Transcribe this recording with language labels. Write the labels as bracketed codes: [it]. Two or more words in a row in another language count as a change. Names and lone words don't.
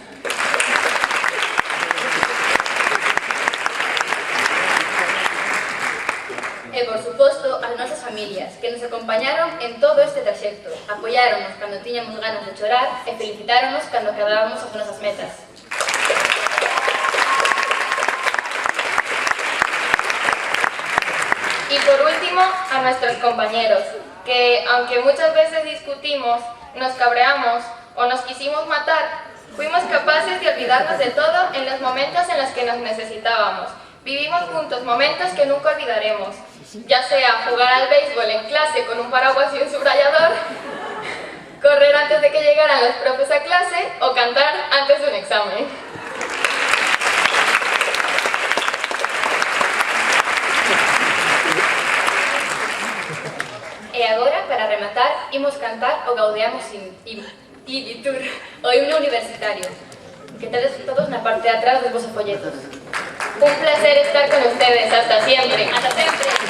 [gl] E, por suposto, as nosas familias, que nos acompañaron en todo este traxecto, apoiáronos cando tiñamos ganas de chorar e felicitáronos cando acabábamos as nosas metas. [es] Y por último, a nuestros compañeros, que aunque muchas veces discutimos, nos cabreamos o nos quisimos matar, fuimos capaces de olvidarnos de todo en los momentos en los que nos necesitábamos. Vivimos juntos momentos que nunca olvidaremos, ya sea jugar al béisbol en clase con un paraguas y un subrayador, correr antes de que llegaran los profes a clase o cantar antes de un examen. [gl] E agora, para rematar, imos cantar o Gaudeamus Igitur, o himno universitario, que tedes todos na parte de atrás dos vosos folletos. [es] Un placer estar con ustedes. Hasta siempre. [gl] Hasta sempre!